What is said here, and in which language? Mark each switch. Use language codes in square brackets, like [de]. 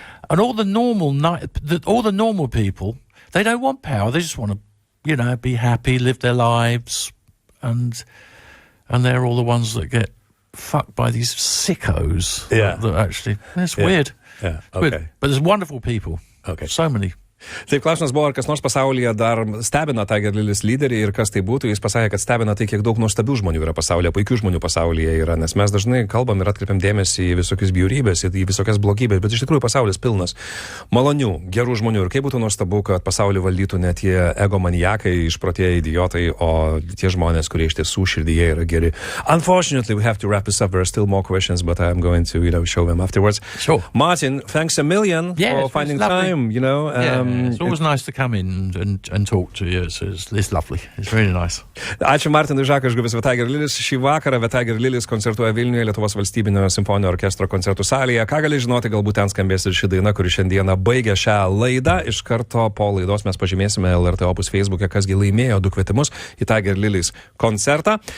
[en] And all the normal people, they don't want power. They just want to, be happy, live their lives. And they're all the ones that get fucked by these sickos. Yeah. That actually, it's weird. Yeah, It's weird. But there's wonderful people. Okay. So many. [lt] Taip, klausimas buvo, ar kas nors pasaulyje dar stebina Tiger Lillies lyderį ir kas tai būtų. Jis pasakė, kad stebina tai, kiek daug nuostabių žmonių yra pasaulyje, puikių žmonių pasaulyje yra, nes mes dažnai kalbam ir atkreipiam dėmesį į visokius bjaurybės, į visokias blogybės, bet iš tikrųjų pasaulis pilnas malonių, gerų žmonių ir kaip būtų nuostabu, kad pasaulį valdytų ne tie egomaniakai, išprotėję idiotai, o tie žmonės, kurie iš tiesų širdyje yra geri. [en] Unfortunately, we have to wrap this up. There are still more questions, but I'm going to, show them afterwards. Sure. Martin, thanks a million for finding time, it's always nice to come in and talk to you. It's lovely. It's really nice. [lt] Ačiū Martinui Žakui iš grupės Tiger Lillies. Šį vakarą Tiger Lillies koncertuoja Vilniuje Lietuvos valstybinio simfoninio orkestro koncertų salėje. Ką gali žinoti, galbūt ten skambės ir ši daina, kuri šiandieną baigia šią laidą. Iš karto po laidos mes pažymėsime LRT OPUS Facebook'e, kasgi laimėjo 2 kvietimus į Tiger Lillies koncertą.